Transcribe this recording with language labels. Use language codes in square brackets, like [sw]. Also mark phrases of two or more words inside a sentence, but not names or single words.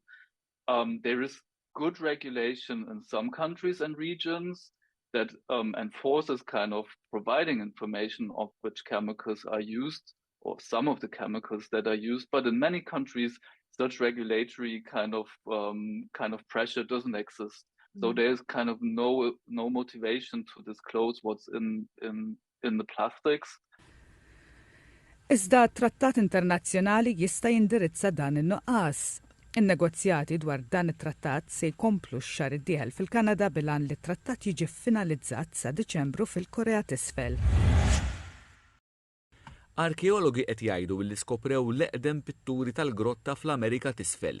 [en] There is good regulation in some countries and regions that enforces kind of providing information of which chemicals are used, or some of the chemicals that are used. But in many countries, such regulatory kind of pressure doesn't exist. So there's kind of no motivation to disclose what's in the plastics. [mt] Iżda trattat internazzjonali jista' jindirizza dan in-nuqqas. In-negozjati dwar dan it-trattat se jkomplu x-xahar id-dieħel fil-Kanada bilan li t-trattat jiġi finalizzat sa Diċembru fil-Korea t'isfel. Arkeologi qed jgħidu li skoprew l-eqdem pitturi tal-grotta fl-Amerika t'isfel.